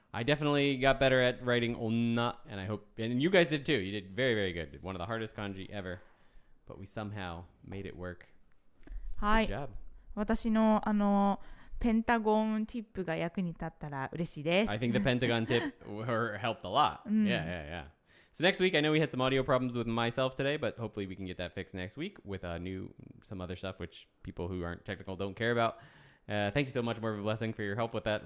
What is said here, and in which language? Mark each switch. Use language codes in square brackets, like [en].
[en] I definitely got better at writing onna, and I hope, and you guys did too. You did very, very good. One of the hardest kanji ever, but we somehow made it work. [ja] は [en] Good [ja] い。 [en] job. [ja] 私のペンタゴンティップが役に立ったら嬉しいです。 [en] I think the Pentagon tip helped a lot. Yeah, yeah, yeah. So next week, I know we had some audio problems with myself today, but hopefully we can get that fixed next week with some other stuff which people who aren't technical don't care about. Thank you so much, More of a Blessing, for your help with that.